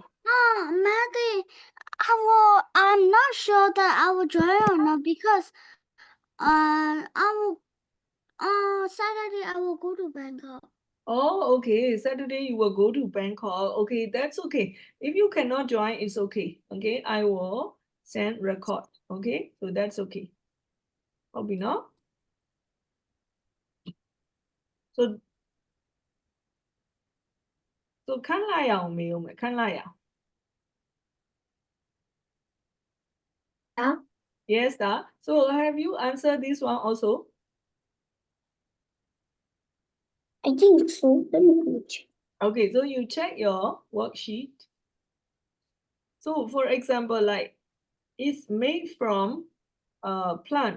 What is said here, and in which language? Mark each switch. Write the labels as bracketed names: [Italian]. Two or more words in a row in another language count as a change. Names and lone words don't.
[English] Maggie, I'm not sure that I will join or not because Saturday I will go to Bangkok. Oh, okay. Saturday you will go to Bangkok. Okay, that's okay. If you cannot join, it's okay. Okay, I will send record. Okay, so that's okay. Hope you know. So 看 [Burmese] လိုက်ရအောင်မေးဦးမယ်ခဏလိုက်ရအောင် [English] Yeah. Yes, so have you answered this one also? I think so. Let me check. Okay, so you check your worksheet. So for example, like it's made from plant.